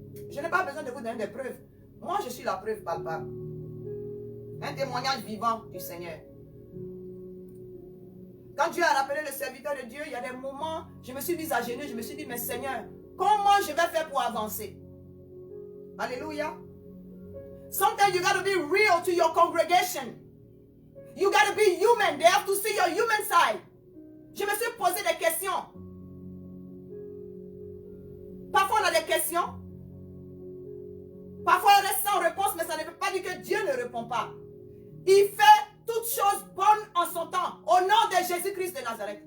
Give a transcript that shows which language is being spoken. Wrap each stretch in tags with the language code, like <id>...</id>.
<fr>Je n'ai pas besoin de vous donner des preuves. Moi, je suis la preuve palpable. Un témoignage vivant du Seigneur. Quand Dieu a rappelé le serviteur de Dieu, il y a des moments, je me suis mise à genoux, je me suis dit, mais Seigneur, comment je vais faire pour avancer? Alléluia.</fr> <en>Sometimes you got to be real to your congregation. You got to be human. They have to see your human side.</en> <fr>Je me suis posé des questions. Parfois on a des questions. Parfois on reste sans réponse, mais ça ne veut pas dire que Dieu ne répond pas. Il fait toutes choses bonnes en son temps. Au nom de Jésus-Christ de Nazareth.</fr>